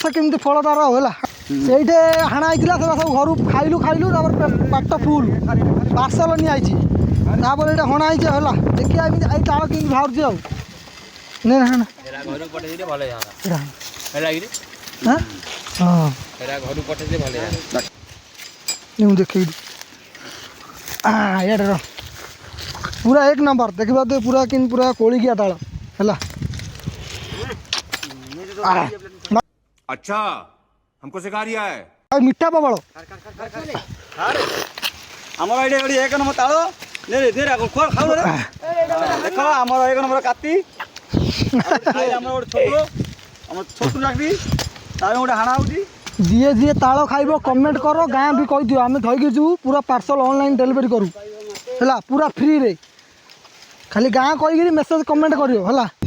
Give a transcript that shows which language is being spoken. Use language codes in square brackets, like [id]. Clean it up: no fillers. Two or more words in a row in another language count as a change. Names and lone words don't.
[or] କେମିତି ଫଳ ତାର ଆଉ ହେଲା ସେଇଠି ହାଣା ହେଇଥିଲା ସେଟା ସବୁ ଘରୁ ଖାଇଲୁ ତାପରେ ପାଟ ଫୁଲ ପାର୍ସଲ ନିଆଯାଇଛି ତାପରେ ଏଇଟା ହଣା ହେଇଛି ହେଲା ଦେଖିବା ଏମିତି ଏଇ ତାଳ କେମିତି ବାହାରୁଛି ଆଉ ନେ ନା ହଁ ମୁଁ ଦେଖେଇଲି ଇଆଡ଼େ ରହ ପୁରା ଏକ ନମ୍ବର ଦେଖିବା ତ ପୁରା କେମିତି ପୁରା କୋଳିକିଆ ତାଳ ହେଲା [hi] अच्छा हमको सिखा रिया है [or] ଆଉ ମିଠା ପ୍ରବଳ ଆମର ଏଇଠି ଏଠି ଏକ ନମ୍ବର ତାଳ ଖାଉ ଦେଖ ଆମର ଏକ ନମ୍ବର କାତି ଆମର ଗୋଟେ ଛୋଟ ଆମର ଛୋଟ ଚାକିରି ତାର ଗୋଟେ ହାଣା ହେଉଛି ଯିଏ ତାଳ ଖାଇବ କମେଣ୍ଟ କର ଗାଁ ବି କହିଦିଅ ଆମେ ଧରିକି ଯିବୁ ପୁରା [en] parcel online delivery [or] କରୁ ହେଲା ପୁରା ଫ୍ରିରେ ଖାଲି ଗାଁ କହିକିରି [en] message comment [or] କରିବ ହେଲା